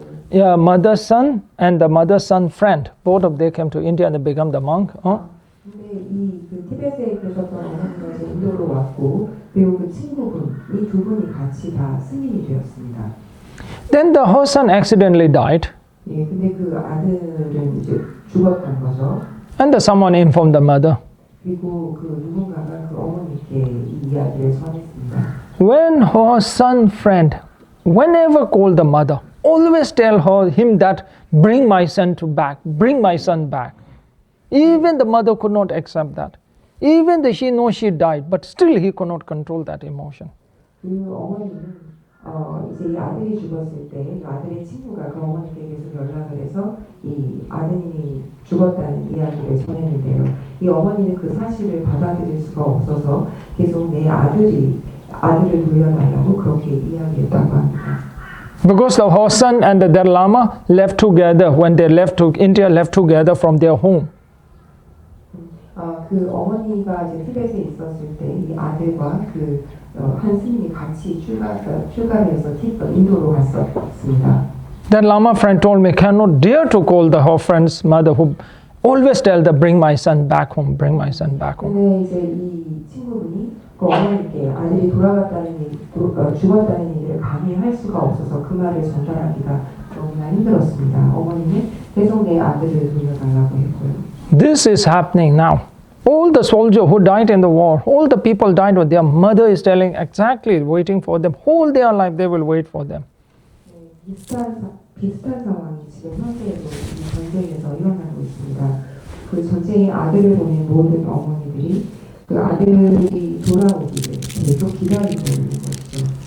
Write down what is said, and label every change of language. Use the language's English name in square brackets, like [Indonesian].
[English] Yeah, mother's son and the mother's son friend. Both of them came to India and they become the monk. [Korean] 근데 그 티벳에 계셨던 어머니가 이제 인도로 왔고 그리고 그 친구분 이 두 분이 같이 다 스님이 되었습니다. [English] Then her son accidentally died. [Korean] 예, 근데 그 아들은 이제 죽었던 거죠. [English] And someone informed the mother. [Korean] 그리고 그 누군가가 그 어머니께 이 이야기를 전했습니다. [English] When her son friend, whenever called the mother, always tell him that bring my son back. Even the mother could not accept that. Even though she knows she died, but still he could not control that emotion. [Korean] 그 어머니는 이제 이 아들이 죽었을 때 이 아들의 친구가 그 어머니께 계속 연락을 해서 이 아드님이 죽었다는 이야기를 전했는데요. 이 어머니는 그 사실을 받아들일 수가 없어서 계속 내 아들을 돌려달라고 그렇게 이야기했다고 합니다. [English] Because her son and their Lama left together when they left to India, left together from their home. [Korean] 그 어머니가 이제 티벳에 있었을 때 이 아들과 그 한 스님이 같이 출가를 해서 인도로 갔었습니다. [English] That Lama friend told me, cannot dare to call her friend's mother who always tell them, bring my son back home, bring my son back home. [Korean] 근데 이제 이 친구분이 그 어머니께 아들이 죽었다는 얘기를 감히 할 수가 없어서 그 말을 전달하기가 너무나 힘들었습니다. 어머니는 계속 내 아들을 돌려달라고 했고요. [English] This is happening now. All the soldiers who died in the war, all the people died with their mother is telling exactly, waiting for them. Whole their life they will wait for them. [Korean] 비슷한 상황이 지금 현재에도 이 전쟁에서 일어나고 있습니다. 그 전쟁에 아들을 보낸 모든 어머니들이 그 아들이 돌아오기를 계속 기다리고 있는 것이죠.